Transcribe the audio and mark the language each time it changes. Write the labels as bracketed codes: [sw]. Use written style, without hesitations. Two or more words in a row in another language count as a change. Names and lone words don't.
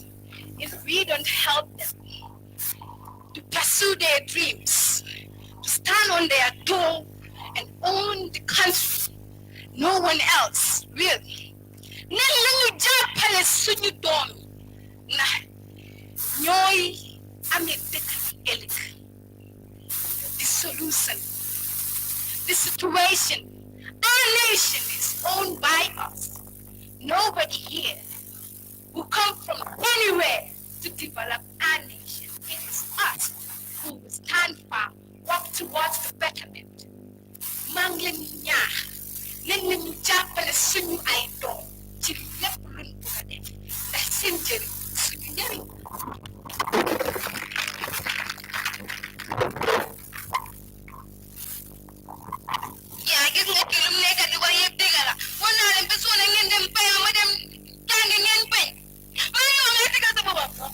[en] If we don't help them to pursue their dreams, to stand on their toe and own the country. No one else will. [wo] Nan lañu jàppale suñu doom na ñooy amee dëkk bi ëllëg. [en] The solution, the situation, our nation is owned by us. Nobody here who come from anywhere to develop our nation. It is us who will stand firm, work towards the betterment. [wo] Maa ngi leen di ñaax nañ lañu jàppale suñu ay doom ci lépp luñ bëgg a def ndax seen njëriñ suñu njëriñ. yaa gis nga kii lu mu nekk di wax yëpp dëgg la war naa leen bés wane ngeen dem bay ma dem jàngi ngeen bay maa ngi wax nga tegal sa boppam.